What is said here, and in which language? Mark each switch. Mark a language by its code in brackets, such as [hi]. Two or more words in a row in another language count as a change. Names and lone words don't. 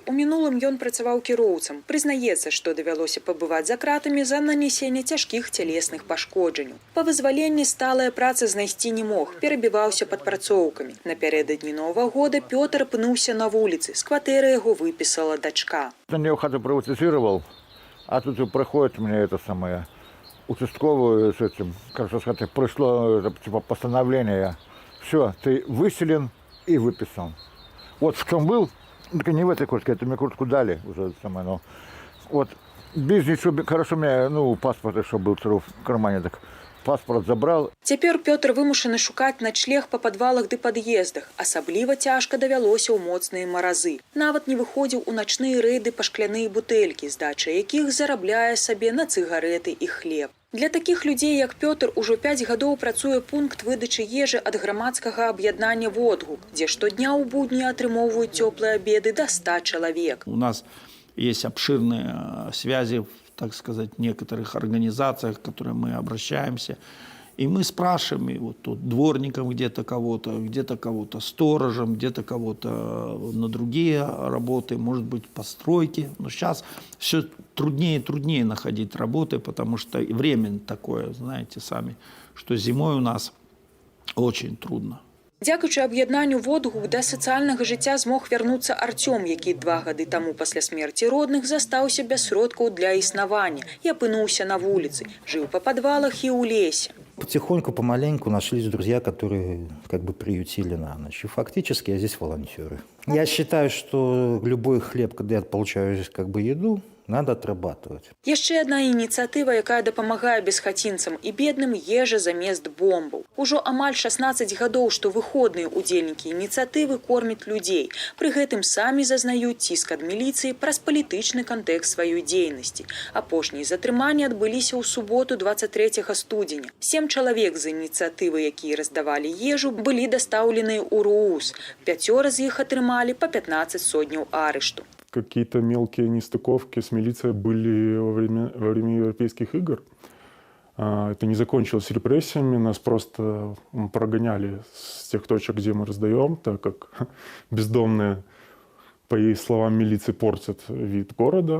[be] У мінулым ён працаваў кіроўцам. Прызнаецца, што давялося пабываць за кратамі за нанесенне цяжкіх цялесных пашкоджанняў. Па вызваленні сталая праца знайсці не мог, перабіваўся падпрацоўкамі. Напярэдадні Новага года Пётр апынуўся на вуліцы. З кватэры яго выпісала дачка. [ru] Он мне хату приватизировал, а тут приходит мне это самое участковую с этим, как сказать, пришло типа постановление. Все, ты выселен и выписан. Вот в чем был, только не в этой куртке, это мне куртку дали уже самое, но вот без ничего, хорошо у меня, паспорт еще был в кармане, так паспорт забрал. [be] Цяпер Пётр вымушаны шукаць начлег па падвалах ды пад'ездах. Асабліва цяжка давялося ў моцныя маразы. Нават не выходзіў у начныя рэйды па шкляныя бутэлькі, здача якіх зарабляе сабе на цыгарэты і хлеб. Для такіх людзей, як Пётр, ужо 5 гадоў працуе пункт выдачы ежы ад грамадскага аб'яднання «Водгук», дзе штодня ў будні атрымоўваюць цёплыя абеды [ru] до 100 человек. У нас есть обширные связи, так сказать, в некоторых организациях, к которым мы обращаемся. И мы спрашиваем и вот тут дворником где-то кого-то сторожем, где-то кого-то на другие работы, может быть, постройки. Но сейчас все труднее и труднее находить работы, потому что и время такое, знаете сами, что зимой у нас очень трудно. [be] Дзякуючы аб'яднанню водгук да сацыяльнага жыцця змог вярнуцца Артём, які 2 гады таму пасля смерці родных застаўся без сродкаў для існавання і апынуўся на вуліцы, жыў па падвалах і ў лесе. [ru] Потихоньку, помаленьку нашлись друзья, которые как бы приютили на ночь. И фактически я здесь волонтеры. Я считаю, что любой хлеб, когда я получаю здесь как бы еду, надо отрабатывать. [be] Яшчэ адна ініцыятыва, якая дапамагае бесхацінцам і бедным, ежа замест бомбаў. Ужо амаль 16 гадоў, што выходныя удзельнікі ініцыятывы кормяць людзей. Пры гэтым самі зазнаюць ціск ад міліцыі праз палітычны кантэкст сваёй дзейнасці. Апошнія затрыманні адбыліся ў суботу 23 студзеня. 7 чалавек з ініцыятывы, якія раздавалі ежу, былі дастаўленыя ў РУУС. 5 з іх атрымалі па 15 сотняў арышту. [ru] Какие-то мелкие нестыковки с милицией были во время Европейских игр. Это не закончилось репрессиями, нас просто прогоняли с тех точек, где мы раздаем, так как бездомные, по их словам, милиции портят вид города.